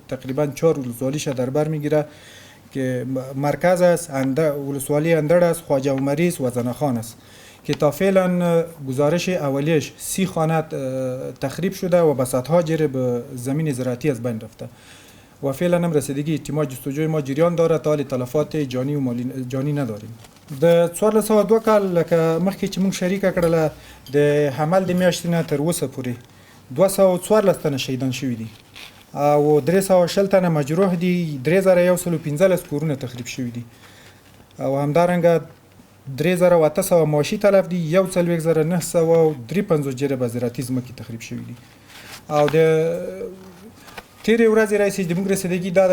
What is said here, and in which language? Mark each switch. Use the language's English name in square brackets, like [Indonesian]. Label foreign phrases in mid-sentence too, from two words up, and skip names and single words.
[Persian] تقریبا 4 ولسوالیش در بر میگیره که مرکز است، ولسوالی اندر است، خواجه و مریض و زنخان است که تا فعلا گزارش اولیش 30 خانه تخریب شده و بساطها جریب زمین زراعتی از بین رفته و فعلا هم رسیدگی اجتماع جستجوی ما جریان داره تا تلفات جانی و جانی نداریم. [Pashto] د 1402 کال لکه مخکې چې موږ شریکه کړله د حمل د میاشتې نه تر اوسه پورې 214 تنه شهیدان شوي دي او 320 تنه مجروح دي، 3115 کورونه تخریب شوي دي او همدارنګه 3800 مواشي تلف دي، 14953 جریبه زراعتي ځمکې تخریب شوي دي او د تیرې ورځې راهیسې د موږ رسیدګي دا ده